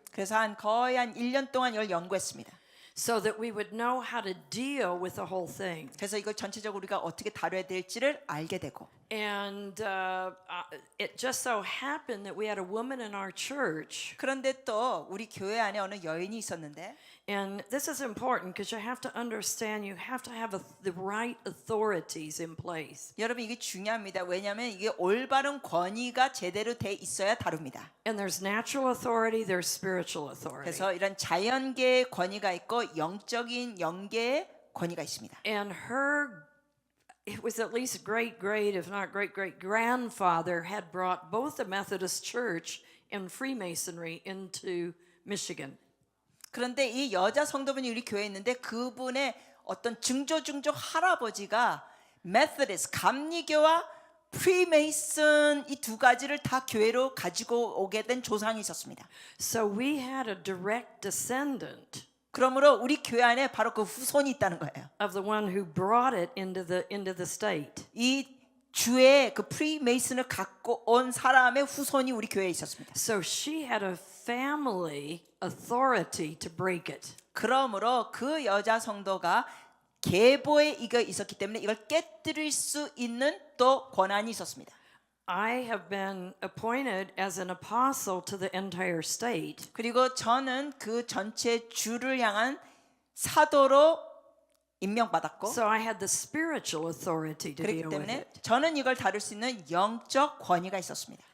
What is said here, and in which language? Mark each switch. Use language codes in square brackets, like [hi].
[ko] 그래서 거의 한 1년 동안 이걸 연구했습니다. [en] so that we would know how to deal with the whole thing. [ko] 그래서 이걸 전체적으로 우리가 어떻게 다뤄야 될지를 알게 되고 [en] And it just so happened that we had a woman in our church. [ko] 그런데 또 우리 교회 안에 어느 여인이 있었는데 [en] And this is important because you have to understand you have to have the right authorities in place. [ko] 여러분 이게 중요합니다. 왜냐하면 이게 올바른 권위가 제대로 돼 있어야 다룹니다. [en] And there's natural authority, there's spiritual authority. [ko] 그래서 이런 자연계의 권위가 있고 영적인 영계의 권위가 있습니다. [en] And it was at least great, if not great grandfather had brought both the Methodist Church and Freemasonry into Michigan. [ko] 그런데 이 여자 성도분이 우리 교회에 있는데 그분의 어떤 증조 할아버지가 메서디스트 감리교와 프리메이슨 이 두 가지를 다 교회로 가지고 오게 된 조상이 있었습니다. [en] So we had a direct descendant [ko] 그러므로 우리 교회 안에 바로 그 후손이 있다는 거예요. [en] of the one who brought it into the state. [ko] 이 주의 그 프리메이슨을 갖고 온 사람의 후손이 우리 교회에 있었습니다. [en] So she had a family authority to break it. [ko] 그러므로 그 여자 성도가 계보에 이거 있었기 때문에 이걸 깨뜨릴 수 있는 또 권한이 있었습니다. [en] I have been appointed as an apostle to the entire state. [ko] 그리고 저는 그 전체 주를 향한 사도로 임명받았고 [en] So I had the spiritual authority to [ko] 그렇기 [en] deal with [ko] 때문에 [en] it. [ko] 저는 이걸 다룰 수 있는 영적 권위가 있었습니다.